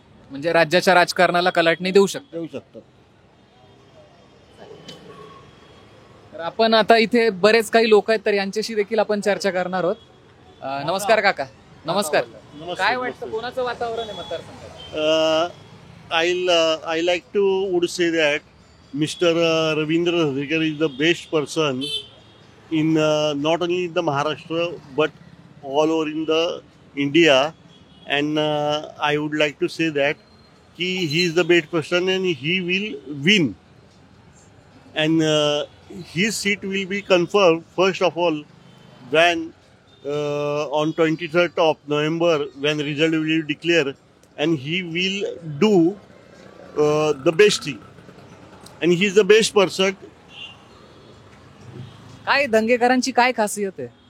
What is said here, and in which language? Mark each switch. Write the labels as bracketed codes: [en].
[mr] म्हणजे राज्याच्या राजकारणाला कलाटणी देऊ शकतात. तर आपण आता इथे बरेच काही लोक आहेत, तर यांच्याशी देखील आपण चर्चा करणार आहोत. नमस्कार काका. नमस्कार. काय वाटतं कोणाचं वातावरण आहे मतदारसंघात? [en] I like to would say that Mr. Ravindra Dhangekar is the best person in not only in the Maharashtra but all over in the India, and I would like to say that he is the best person and he will win, and his seat will be confirmed first of all when on 23rd of November when result will be declared, and he will do the best thing, and he is the best person. [mr] काय धंगेकरांची काय खासियत आहे?